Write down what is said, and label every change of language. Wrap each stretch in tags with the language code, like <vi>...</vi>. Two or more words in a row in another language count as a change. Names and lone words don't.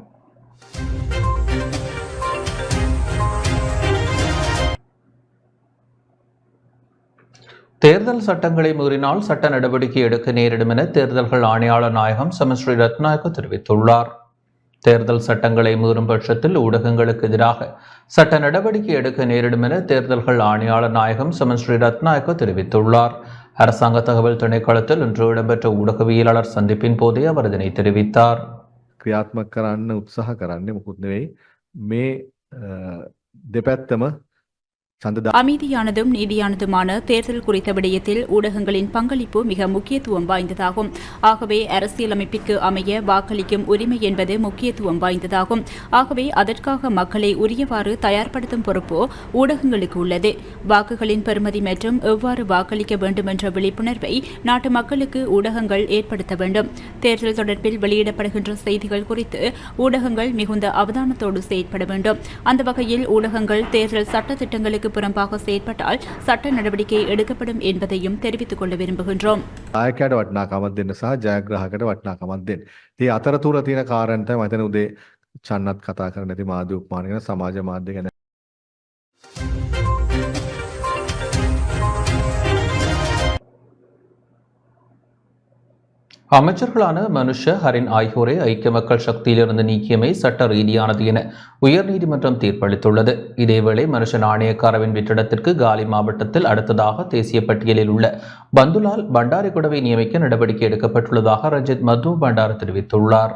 <ta>தேர்தல் சட்டங்களை மீறினால் சட்ட நடவடிக்கை எடுக்க நேரிடும் என தேர்தல்கள் ஆணையாளர் நாயகம் சமஸ்ரீ ரத்நாயக்க தெரிவித்துள்ளார். தேர்தல் சட்டங்களை மீறும் பட்சத்தில் ஊடகங்களுக்கு எதிராக சட்ட நடவடிக்கை எடுக்க நேரிடும் என தேர்தல்கள் ஆணையாளர் நாயகம் சமஸ்ரீ ரத்நாயக்க தெரிவித்துள்ளார். அரசாங்க தகவல் திணைக்களத்தில் இன்று இடம்பெற்ற ஊடகவியலாளர் சந்திப்பின் போதே அவர் இதனை தெரிவித்தார்.</ta> <si>ක්‍රියාත්මක කරන්න උත්සාහ කරන්නේ මොකුත් නෙවෙයි මේ දෙපැත්තම</si> <ta>அமைதியானதும் நீதியானதுமான தேர்தல் குறித்த விடயத்தில் ஊடகங்களின் பங்களிப்பு மிக முக்கியத்துவம் வாய்ந்ததாகும். ஆகவே அரசியலமைப்பிற்கு அமைய வாக்களிக்கும் உரிமை என்பது முக்கியத்துவம் வாய்ந்ததாகும். ஆகவே அதற்காக மக்களை உரியவாறு தயார்படுத்தும் பொறுப்பு ஊடகங்களுக்கு உள்ளது. வாக்குகளின் பெறுமதி மற்றும் எவ்வாறு வாக்களிக்க வேண்டும் என்ற விழிப்புணர்வை நாட்டு மக்களுக்கு ஊடகங்கள் ஏற்படுத்த வேண்டும். தேர்தல் தொடர்பில் வெளியிடப்படுகின்ற செய்திகள் குறித்து ஊடகங்கள் மிகுந்த அவதானத்தோடு செயற்பட வேண்டும். அந்த வகையில் ஊடகங்கள் தேர்தல் சட்ட திட்டங்களுக்கு புறம்பாக செயற்பட்டால் சட்ட நடவடிக்கை எடுக்கப்படும் என்பதையும் தெரிவித்துக் கொள்ள விரும்புகின்றோம்.</ta> <si>ආයකයට වටිනාකමක් දෙන්න සහ ජයග්‍රාහකයට වටිනාකමක් දෙන්න. මේ අතරතුර තියෙන කාරණා තමයි මම හිතන්නේ උදේ චන්නත් කතා කරන්න නැති මාධ්‍ය උපමාන ගැන සමාජ මාධ්‍ය ගැන.</si> <ta>அமைச்சர்களான மனுஷ, ஹரின் ஆகியோரை ஐக்கிய மக்கள் சக்தியிலிருந்து நீக்கியமை சட்ட ரீதியானது என உயர்நீதிமன்றம் தீர்ப்பளித்துள்ளது. இதேவேளை மனுஷ நாணயக்காரவின் வெற்றிடத்திற்கு காலி மாவட்டத்தில் அடுத்ததாக தேசிய பட்டியலில் உள்ள பந்துலால் பண்டாரிகுடவை நியமிக்க நடவடிக்கை எடுக்கப்பட்டுள்ளதாக ரஞ்சித் மது பண்டார தெரிவித்துள்ளார்.</ta>